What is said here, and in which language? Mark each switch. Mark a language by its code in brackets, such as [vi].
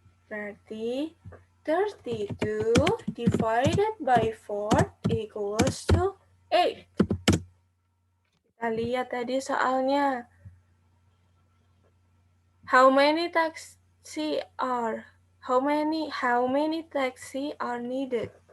[en] Berarti 32 divided by 4 equals to 8. [id] Kita lihat tadi soalnya. [en] How many taxi are? How many taxi are needed?